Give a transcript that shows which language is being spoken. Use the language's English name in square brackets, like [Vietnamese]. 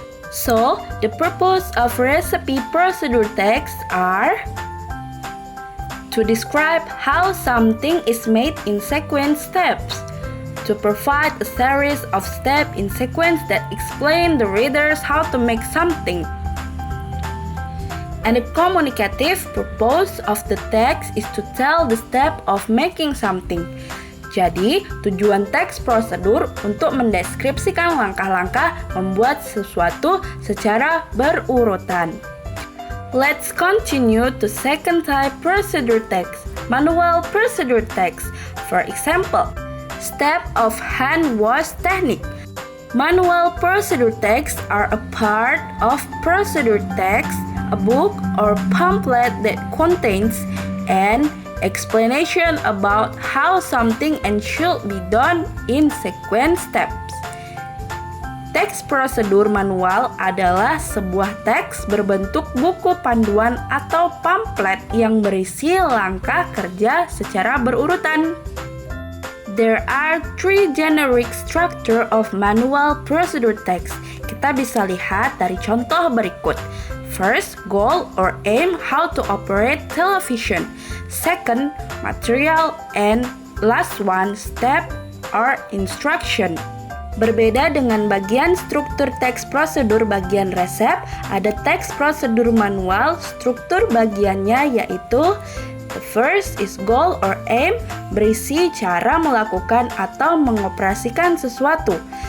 [English] So, the purpose of recipe procedure texts are to describe how something is made in sequence steps, to provide a series of steps in sequence that explain the readers how to make something. And the communicative purpose of the text is to tell the step of making something. [Indonesian] Jadi, tujuan teks prosedur untuk mendeskripsikan langkah-langkah membuat sesuatu secara berurutan. [English] Let's continue to second type procedure text, manual procedure text. For example, step of hand wash technique. Manual procedure texts are a part of procedure text, a book or pamphlet that contains an explanation about how something and should be done in sequence steps. [Indonesian] Teks prosedur manual adalah sebuah teks berbentuk buku panduan atau pamflet yang berisi langkah kerja secara berurutan. [English] There are three generic structure of manual procedure text. [Indonesian] Kita bisa lihat dari contoh berikut. [English] First, goal or aim, how to operate television. Second, material, and last one, step or instruction. [Indonesian] Berbeda dengan bagian struktur teks prosedur bagian resep, ada teks prosedur manual, struktur bagiannya yaitu [English] the first is goal or aim, [Indonesian] berisi cara melakukan atau mengoperasikan sesuatu.